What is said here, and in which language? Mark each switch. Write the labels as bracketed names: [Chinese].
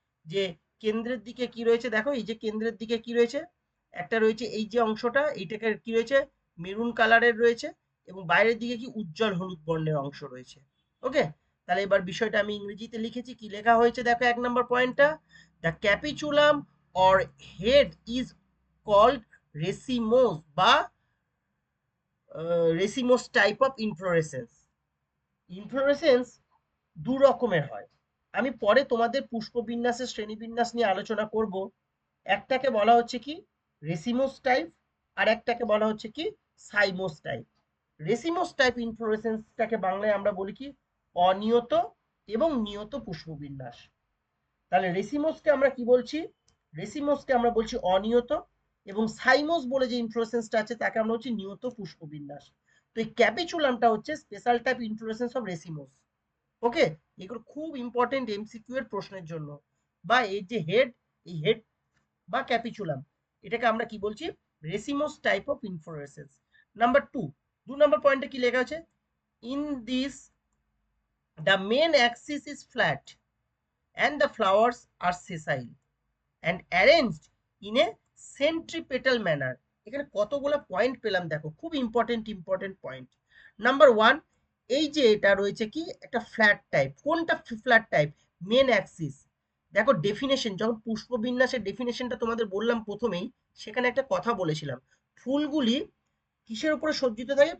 [Bangla] যে কেন্দ্রের দিকে কি রয়েছে দেখো, এই যে কেন্দ্রের দিকে কি রয়েছে? একটা রয়েছে এই যে অংশটা, এইটাকে কি রয়েছে? মেরুন কালারের রয়েছে, এবং বাইরের দিকে কি উজ্জ্বল হলুদ বর্ণের অংশ রয়েছে। ওকে, তাহলে এবার বিষয়টা আমি ইংরেজিতে লিখেছি, কি লেখা হয়েছে দেখো 1 নম্বর পয়েন্টটা। [English] The capitulum or head is called racemose বা racemose type of inflorescence. [Bangla] Inflorescence দু রকমের হয়, আমি পরে তোমাদের পুষ্পবিন্যাসের শ্রেণীবিন্যাস নিয়ে আলোচনা করব। একটাকে বলা হচ্ছে কি? রেসিমোস টাইপ, আর একটাকে বলা হচ্ছে কি? Cymose type. রেসিমোস টাইপ ইনফ্লোরেসেন্সটাকে বাংলায় আমরা বলি কি? অনিয়ত এবং নিয়ত পুষ্পবিন্যাস। তাহলে রেসিমোসকে আমরা কি বলছি? রেসিমোসকে আমরা বলছি অনিয়ত, এবং সাইমোস বলে যে ইনফ্লোরেসেন্সটা আছে তাকে আমরা বলছি নিয়ত পুষ্পবিন্যাস। তো এই ক্যাপিচুলামটা হচ্ছে [English] Special type inflorescence of racemose. [Bangla] ওকে, এগুলো খুব ইম্পর্টেন্ট এমসিকিউ এর প্রশ্নের জন্য। বা এই যে হেড, এই হেড বা ক্যাপিচুলাম, এটাকে আমরা কি বলছি? [English] Racemose type of inflorescence. [Bangla] Number 2, 2 নম্বর পয়েন্টে কি লেখা আছে? [English] In this the main axis is flat and the flowers are sessile and arranged in a centripetal manner. [Bangla] এখানে কতগুলো পয়েন্ট পেলাম দেখো, খুব ইম্পর্টেন্ট পয়েন্ট। নাম্বার 1, এই যে এটা রয়েছে কি? একটা ফ্ল্যাট টাইপ। কোনটা ফ্ল্যাট টাইপ? Main Axis. দেখো ডেফিনেশন, যখন পুষ্পবিন্যাসের ডেফিনেশনটা তোমাদের বললাম প্রথমেই, সেখানে একটা কথা বলেছিলাম, ফুলগুলি কিসের উপরে সজ্জিত থাকে?